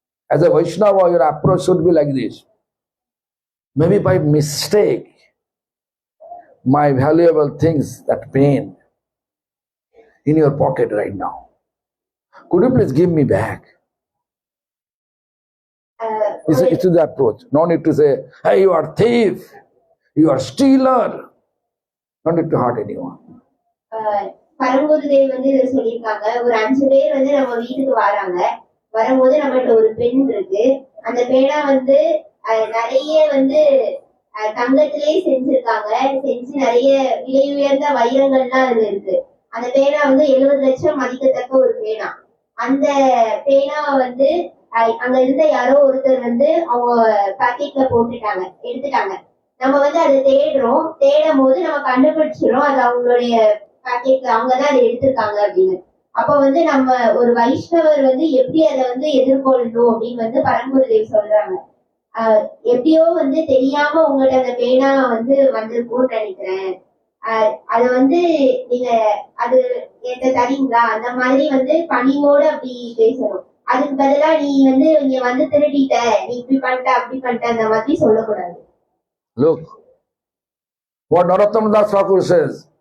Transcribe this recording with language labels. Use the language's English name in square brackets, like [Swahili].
[English] As a Vaishnava, your approach should be like this. Maybe by mistake, my valuable things, that pain in your pocket right now, could you please give me back? It's the approach. No need to say, hey, you are thief, you are stealer. No need to hurt anyone. [Tamil] பரங்குருதேவ் வந்து இதை சொல்லியிருக்காங்க. ஒரு 5 பேர் வந்து நம்ம வீட்டுக்கு வராங்க. வரும்போது நம்மகிட்ட ஒரு பெண் இருக்கு. அந்த பேனா வந்து நிறைய வந்து தங்கத்திலே செஞ்சிருக்காங்க. செஞ்சு நிறைய விலை உயர்ந்த வைரங்கள்லாம் அதுல இருக்கு. அந்த பேனா வந்து 70 லட்சம் மதிக்கத்தக்க ஒரு பேனா. அந்த பேனாவை வந்து அங்க இருந்த யாரோ ஒருத்தர் வந்து அவங்க பாக்கெட்ல போட்டுட்டாங்க, எடுத்துட்டாங்க. நம்ம வந்து அதை தேடுறோம். தேடும் போது நம்ம கண்டுபிடிச்சிடும் அது அவங்களுடைய பாக்கெட்ல, அவங்கதான் அதை எடுத்திருக்காங்க அப்படின்னு. அப்ப வந்து நம்ம ஒரு வைஷ்ணவர் வந்து எப்படி அதை வந்து எதிர்கொள்ளணும் அப்படின்னு வந்து பரங்குருதேவ் சொல்றாங்க. எப்படியோ வந்து தெரியாம உங்கள்ட்ட அந்த பேனா வந்து வந்திருக்கும்னு நினைக்கிறேன். அது வந்து நீங்க அது என்கிட்ட தரீங்களா, அந்த மாதிரி வந்து பணிவோட அப்படி பேசணும். அதுக்கு பதிலா நீ வந்து இங்க வந்து திருடிட்ட, நீ இப்படி பண்ணிட்ட அப்படி பண்ணிட்ட அந்த மாதிரி சொல்லக்கூடாது. [English] Look, what Narottam Das Thakur says.